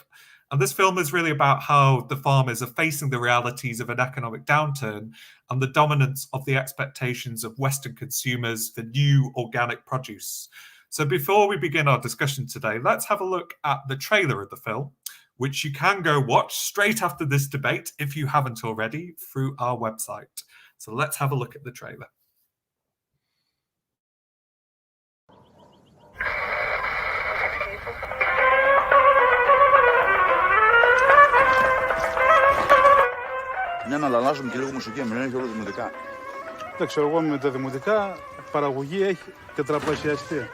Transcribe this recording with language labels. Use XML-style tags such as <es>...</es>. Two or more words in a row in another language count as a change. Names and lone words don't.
<en>And this film is really about how the farmers are facing the realities of an economic downturn and the dominance of the expectations of Western consumers for new organic produce. So before we begin our discussion today, let's have a look at the trailer of the film, which you can go watch straight after this debate if you haven't already through our website. So let's have a look at the trailer.</en> <el>Ναι, να αλλάζουμε και λίγο μουσική, μην είναι και όλα δημοτικά. Δεν ξέρω, εγώ με τα δημοτικά παραγωγή έχει τετραπλασιαστεί.</el>